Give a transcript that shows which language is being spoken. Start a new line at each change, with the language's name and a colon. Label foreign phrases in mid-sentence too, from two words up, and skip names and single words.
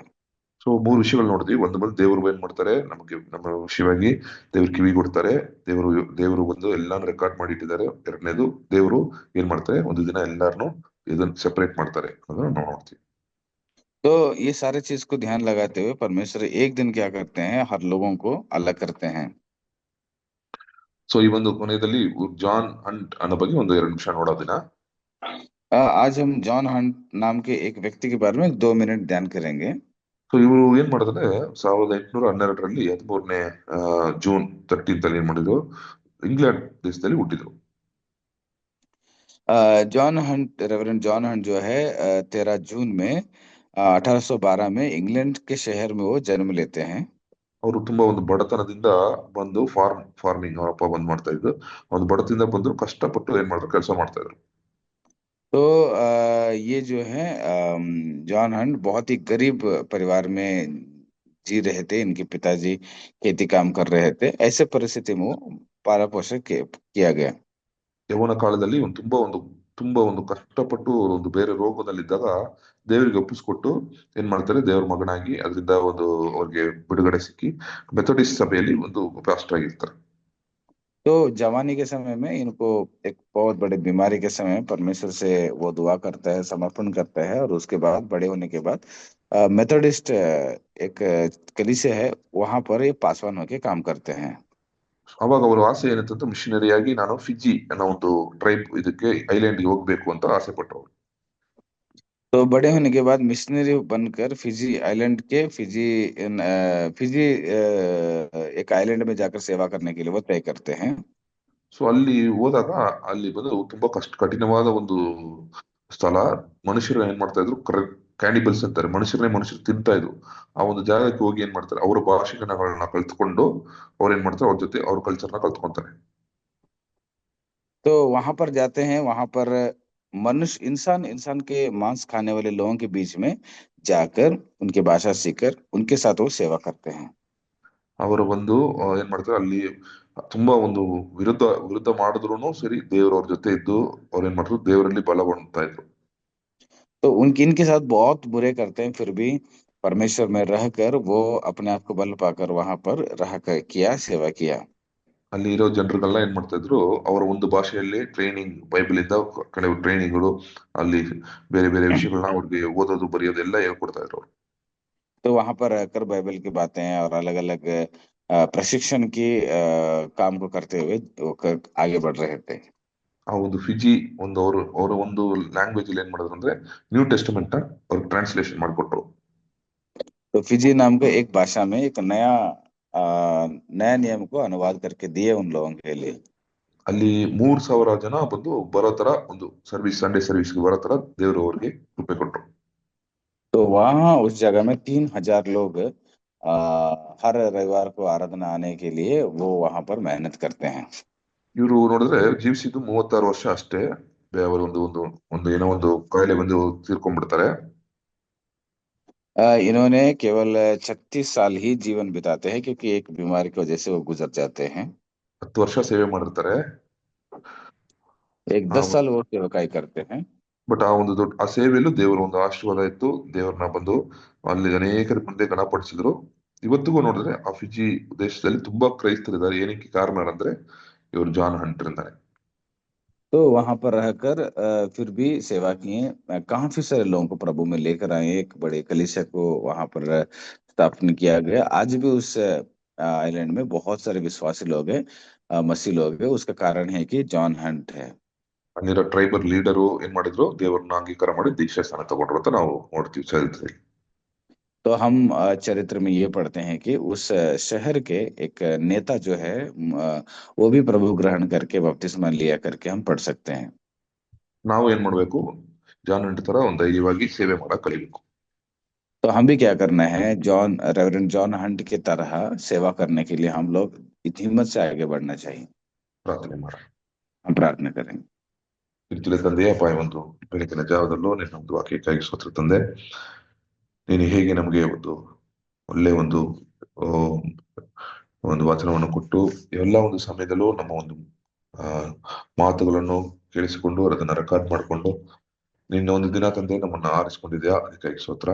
Kannada: ಸೊ 3 ವಿಷಯಗಳು ನೋಡಿದ್ವಿ. ಒಂದು ಬಂದು ದೇವ್ರು ಏನ್ ಮಾಡ್ತಾರೆ ನಮಗೆ ನಮ್ಮ ವಿಷಯವಾಗಿ ದೇವ್ರು ಕಿವಿ ಕೊಡ್ತಾರೆ. ದೇವರು ಬಂದು ಎಲ್ಲಾನು ರೆಕಾರ್ಡ್ ಮಾಡಿ ಇಟ್ಟಿದ್ದಾರೆ. ಎರಡನೇದು ದೇವರು ಏನ್ ಮಾಡ್ತಾರೆ ಒಂದು ದಿನ ಎಲ್ಲಾರನು ಇದನ್ನ ಸೆಪರೇಟ್ ಮಾಡ್ತಾರೆ ಅದನ್ನ ನಾವು ನೋಡ್ತೀವಿ.
Hindi: तो ये सारे चीज को ध्यान लगाते हुए परमेश्वर एक दिन क्या करते हैं, हर लोगों को अलग करते हैं।
Kannada: ಸೊ ಈ ಒಂದು ಕೊನೆಯಲ್ಲಿ ಜಾನ್ ಹಂಟ್ ಅನ್ನೋ ಬಗ್ಗೆ ಒಂದು 2 ನಿಮಿಷ ನೋಡೋದಿನ.
Hindi: आज हम जॉन हंट नाम के एक व्यक्ति के बारे में 2 मिनट ध्यान करेंगे।
Kannada: ಸೊ ಇವರು ಏನ್ ಮಾಡಿದ್ರೆ 1812ರಲ್ಲಿ 13ನೇ ಜೂನ್ 13 ಅಲ್ಲಿ ಏನ್ ಮಾಡಿದ್ರು ಇಂಗ್ಲೆಂಡ್ ದೇಶದಲ್ಲಿ ಹುಟ್ಟಿದ್ರು.
Hindi: जॉन हंट, रेवरेंड जॉन हंट जो है 13 जून में 1812 में इंग्लैंड के शहर में वो जन्म लेते हैं।
Kannada: ಅವರು ತುಂಬಾ ಒಂದು ಬಡತನದಿಂದ ಬಂದು ಫಾರ್ಮಿಂಗ್ ಅವರಪ್ಪ ಬಂದ್ ಮಾಡ್ತಾ ಇದ್ರು. ಒಂದು ಬಡತನದಿಂದ ಬಂದ್ರು ಕಷ್ಟಪಟ್ಟು ಏನ್ ಮಾಡಿದ್ರು ಕೆಲಸ ಮಾಡ್ತಾ ಇದ್ರು.
Hindi: तो ये जो है जॉन हंट बहुत ही गरीब परिवार में जी रहे थे, इनके पिताजी खेती काम कर रहे थे, ऐसे परिस्थिति में वो पालन पोषण किया गया।
Kannada: ಯೌವನ ಕಾಲದಲ್ಲಿ ತುಂಬಾ ಒಂದು ಕಷ್ಟಪಟ್ಟು ಒಂದು ಬೇರೆ ರೋಗದಲ್ಲಿದ್ದಾಗ ದೇವರಿಗೆ ಒಪ್ಪಿಸ್ಕೊಟ್ಟು ಏನ್ ಮಾಡ್ತಾರೆ, ದೇವ್ರ ಮಗನಾಗಿ ಅದರಿಂದ ಒಂದು ಅವ್ರಿಗೆ ಬಿಡುಗಡೆ ಸಿಕ್ಕಿ ಮೆಥೋಡಿಸ್ಟ್ ಸಭೆಯಲ್ಲಿ ಒಂದು ಪಾಸ್ಟರ್ ಆಗಿರ್ತಾರೆ.
Hindi: तो जवानी के समय में इनको एक बहुत बड़ी बीमारी के समय में परमेश्वर से वो दुआ करता है, समर्पण करता है, और उसके बाद बड़े होने के बाद मेथोडिस्ट एक कलीसिया है, वहां पर ये पासवान होके काम करते हैं।
Kannada: ಅವಾಗ ಅವರ ಆಸೆ ಏನಂತಂದ್ರೆ ಮಿಷನರಿಯಾಗಿ ನಾನು ಫಿಜಿ ಅನ್ನೋ ಒಂದು ಟ್ರೈಬ್ ಇದಕ್ಕೆ ಐಲ್ಯಾಂಡ್ಗೆ ಹೋಗ್ಬೇಕು ಅಂತ ಆಸೆ ಪಟ್ಟರು.
Hindi: तो बड़े होने के बाद मिशनरी बनकर फिजी आइलैंड के फिजी एक आइलैंड में जाकर सेवा करने के लिए वो तय करते हैं।
Kannada: ಸೊ ಅಲ್ಲಿ ಹೋದಾಗ ಅಲ್ಲಿ ಬಂದು ತುಂಬಾ ಕಠಿಣವಾದ ಒಂದು ಸ್ಥಳ. ಮನುಷ್ಯರು ಏನ್ ಮಾಡ್ತಾ ಇದ್ರು, ಕ್ಯಾನಿಬಲ್ಸ್ ಅಂತಾರೆ, ಮನುಷ್ಯರು ತಿಂತಾ ಇದ್ರು. ಆ ಒಂದು ಜಾಗಕ್ಕೆ ಹೋಗಿ ಏನ್ ಮಾಡ್ತಾರೆ, ಅವರ ಭಾಷೆಗಳನ್ನ ಕಲ್ತ್ಕೊಂಡು ಅವ್ರು ಏನ್ ಮಾಡ್ತಾರೆ, ಅವ್ರ ಜೊತೆ ಅವ್ರ ಕಲ್ಚರ್ನ ಕಲ್ತ್ಕೊಂತಾರೆ.
Hindi: तो वहां पर जाते हैं, वहां पर मनुष्य इंसान इंसान के मांस खाने वाले लोगों के बीच में जाकर उनकी भाषा सीखकर उनके साथ वो सेवा करते हैं।
Kannada: ಅವರು ಬಂದು ಏನ್ ಮಾಡ್ತಾರೆ, ಅಲ್ಲಿ ತುಂಬಾ ಒಂದು ವಿರುದ್ಧ ವಿರುದ್ಧ ಮಾಡಿದ್ರು ಸರಿ ದೇವ್ರ ಅವ್ರ ಜೊತೆ ಇದ್ದು ಅವ್ರು ಏನ್ ಮಾಡ್ತಾರೆ, ದೇವರಲ್ಲಿ ಬಲ ಹೊಂದ್ತಾ ಇದ್ರು.
Hindi: तो उनके इनके साथ बहुत बुरे करते हैं, फिर भी परमेश्वर में रहकर वो अपने आप को बल पाकर वहां पर रह कर किया, सेवा किया।
Kannada: ಅಲ್ಲಿ ಇರೋ ಜನರಿಗೆಲ್ಲ ಏನ್ ಮಾಡ್ತಾ ಇದ್ರು, ಅವರ ಒಂದು ಭಾಷೆಯಲ್ಲಿ ಟ್ರೈನಿಂಗ್, ಬೈಬಲ್ ಇಂದ ಕೆಲವು ಟ್ರೈನಿಂಗ್ಗಳು, ಅಲ್ಲಿ ಬೇರೆ ಬೇರೆ ವಿಷಯಗಳನ್ನ ಅವ್ರಿಗೆ ಓದೋದು ಬರೆಯೋದು ಎಲ್ಲ ಹೇಳ್ಕೊಡ್ತಾ ಇದ್ರು ಅವ್ರು.
Hindi: तो वहां पर रहकर बाइबल की बातें और अलग अलग प्रशिक्षण की काम को करते हुए वो आगे बढ़ रहे थे।
Kannada: ಆ ಒಂದು ಫಿಜಿ ಒಂದು ಅವರ ಒಂದು ಲ್ಯಾಂಗ್ವೇಜ್ ಅಲ್ಲಿ ಏನ್ ಮಾಡಿದ್ರು ಅಂದ್ರೆ ನ್ಯೂ ಟೆಸ್ಟಿಮೆಂಟ್ ಅವ್ರಿಗೆ ಟ್ರಾನ್ಸ್ಲೇಷನ್ ಮಾಡಿಕೊಟ್ರು.
Hindi: तो फिजी नाम के एक भाषा में एक नया नियम को अनुवाद करके दिए उन लोगों के लिए।
Kannada: ಅಲ್ಲಿ 3,000 ಜನ ಬಂದು ಬರೋ ತರ ಒಂದು ಸರ್ವಿಸ್,
English: Sunday service
Kannada: ಬರೋ ತರ ದೇವರು ಅವ್ರಿಗೆ ಕೃಪೆ ಕೊಟ್ರು.
Hindi: तो वहाँ उस जगह में 3,000 लोग हर रविवार को आराधना आने के लिए वो वहां पर मेहनत करते हैं।
Kannada: ಇವರು ನೋಡಿದ್ರೆ ಜೀವಿಸಿದ್ದು 36 ವರ್ಷ ಅಷ್ಟೇ. ಅವರು ಒಂದು ಒಂದು ಒಂದು ಏನೋ ಒಂದು ಕಾಯಿಲೆ ಬಂದು ತೀರ್ಕೊಂಡ್ಬಿಡ್ತಾರೆ.
Hindi: इन्होंने केवल 36 साल ही जीवन बिताते हैं, क्योंकि एक बीमारी की वजह से वो गुजर जाते हैं।
Kannada: 10 ವರ್ಷ ಸೇವೆ ಮಾಡಿರ್ತಾರೆ.
Hindi: एक 10 साल वो सेवकाई करते हैं।
Kannada: ಬಟ್ ಆ ಒಂದು ಆ ಸೇವೆಯಲ್ಲೂ ದೇವರ ಒಂದು ಆಶೀರ್ವಾದ ಇತ್ತು. ದೇವರನ್ನ ಬಂದು ಅಲ್ಲಿ ಅನೇಕರ ಮುಂದೆ ಗಣಪಡಿಸಿದ್ರು. ಇವತ್ತಿಗೂ ನೋಡಿದ್ರೆ ಆ ಫಿಜಿ ದೇಶದಲ್ಲಿ ತುಂಬಾ ಕ್ರೈಸ್ತರಿದ್ದಾರೆ. ಏನಕ್ಕೆ ಕಾರಣ ಅಂದ್ರೆ ಇವರು ಜಾನ್ ಹಂಟರ್ ಇಂದಾನೆ.
Hindi: तो वहां पर रहकर फिर भी सेवा किए, काफी सारे लोगों को प्रभु में लेकर आए, एक बड़े कलीसिया को वहां पर स्थापन किया गया। आज भी उस आइलैंड में बहुत सारे विश्वासी लोग हैं, मसीह लोग हैं। उसका कारण है कि जॉन हंट है।
Kannada: ಅಲ್ಲಿರೋ
English: tribal leader
Kannada: ಏನ್ ಮಾಡಿದ್ರು, ದೇವರನ್ನ ಅಂಗೀಕಾರ ಮಾಡಿ ದೀಕ್ಷಾ ಸ್ಥಾನ ತಗೊಂಡ್ರು ಅಂತ ನಾವು ನೋಡ್ತೀವಿ ಚರಿತ್ರೆಯಲ್ಲಿ.
Hindi: तो हम चरित्र में ये पढ़ते हैं कि उस शहर के एक नेता जो है, वो भी प्रभु ग्रहण करके बपतिस्मा लिया करके हम पढ़ सकते हैं।
Kannada: ನಾವು ಏನ್ ಮಾಡ್ಬೇಕು, ಜಾನ್ ಹಂಟ್ ತರ ಒಂದು ಧೈರ್ಯವಾಗಿ ಸೇವೆ ಮಾಡಕ್ ಕಲಿಬೇಕು.
Hindi: तो हम भी क्या करना है, रेवरेंड जॉन हंट की तरह सेवा करने के लिए हम लोग इतनी हिम्मत से आगे बढ़ना चाहिए।
Kannada: ಪ್ರಾರ್ಥನೆ ಮಾಡ.
Hindi: हम प्रार्थना करेंगे।
Kannada: ಕಿರ್ತಿಲೆ ತಂದೆಯಪ್ಪ, ಒಂದು ಬೆಳಕಿನ ಜಾವದಲ್ಲೂ ನಿನ್ನ ಒಂದು ವಾಕ್ಯಕ್ಕಾಗಿ ಸ್ತೋತ್ರ ತಂದೆ. ನೀನು ಹೇಗೆ ನಮಗೆ ಒಂದು ಒಳ್ಳೆ ಆ, ಒಂದು ವಚನವನ್ನು ಕೊಟ್ಟು ಎಲ್ಲ ಒಂದು ಸಮಯದಲ್ಲೂ ನಮ್ಮ ಒಂದು ಆ ಮಾತುಗಳನ್ನು ಕೇಳಿಸಿಕೊಂಡು ಅದನ್ನ ರೆಕಾರ್ಡ್ ಮಾಡಿಕೊಂಡು ನಿನ್ನ ಒಂದು ದಿನ ತಂದೆ ನಮ್ಮನ್ನ ಆರಿಸಿಕೊಂಡಿದ್ಯಾ, ಅದಕ್ಕಾಗಿ ಸ್ತೋತ್ರ.